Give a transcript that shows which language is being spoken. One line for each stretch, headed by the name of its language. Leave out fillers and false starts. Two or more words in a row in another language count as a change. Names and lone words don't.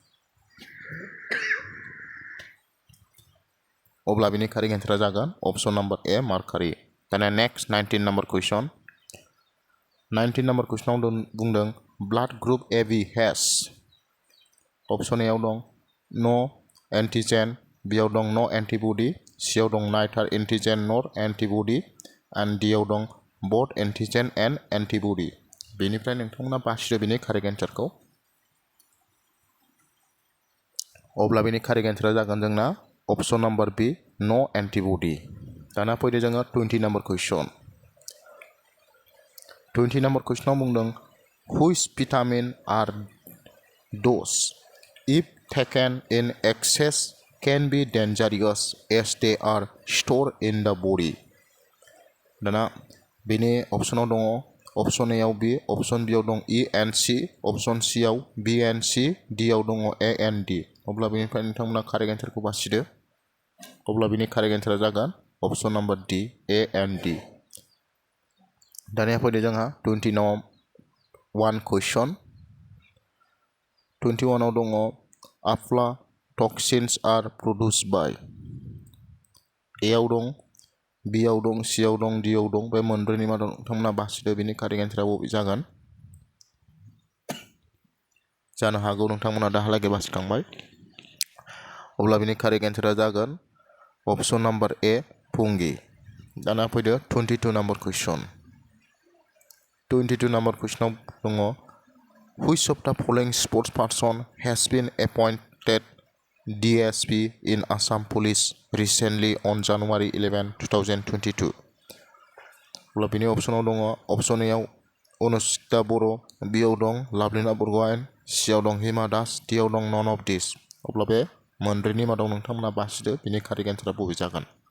Bodo: अब्ला बिनि
English: correct answer जागोन option number A mercury दाना next 19 number question 19 number question
Bodo: आव बुंदों
English: blood group AB has option A
Bodo: आव दं
English: no antigen B
Bodo: आव दं
English: no antibody C
Bodo: आव दं
English: neither antigen nor antibody and D
Bodo: आव दं
English: both antigen and antibody
Bodo: बेनिफ्राय नोंथांमोना बासिदो बिनि
English: correct answer खौ
Bodo: अब्ला बिनि
English: correct answer
Bodo: जागोन जोंना
English: option number B no antibody
Bodo: दाना फैदो जोङो
English: 20 number question 20 number question
Bodo: आव बुंदों
English: which vitamin are those if taken in excess can be dangerous as they are stored in the body
Bodo: दाना बेनि
English: option
Bodo: आव दङ
English: option A आव B option B
Bodo: आव दं
English: E and C option C
Bodo: आव
English: B and C
Bodo: D आव दङ
English: A and D
Bodo: अब्ला बेनिफ्राय नोंथांमोना
English: correct answer
Bodo: खौ बासिदो अब्ला बिनि
English: correct answer
Bodo: जागोन
English: option number D A and D
Bodo: दानिया फैदो जोंहा 21 question 21 आव दङ
English: Afla toxins are produced by A
Bodo: आव दं बियाव दं सियाव दं डियाव दं बे मोनब्रैनि मादाव नोंथांमोना बासिदो बिनि
English: correct answer
Bodo: बबे जागोन जानो हागौ नोंथांमोना दाहालागै बासिखांबाय अब्ला बिनि
English: correct answer
Bodo: जागोन
English: option number A
Bodo: पुंगी दाना फैदो 22
English: number question
Bodo: 22
English: number question
Bodo: दङ
English: which of the following sports person has been appointed DSP in Assam Police recently on January 11, 2022
Bodo: अब्ला बिनि ऑप्शनाव दङ
English: option A
Bodo: आव अनुष्का बर' बियाव दं लाभलिना बरग'हाइन सियाव दं हिमा दास डियाव दं
English: none of this
Bodo: अब्ला बे मोनब्रैनि मादाव नोंथांमोना बासिदो बिनि
English: correct answer
Bodo: बबे जागोन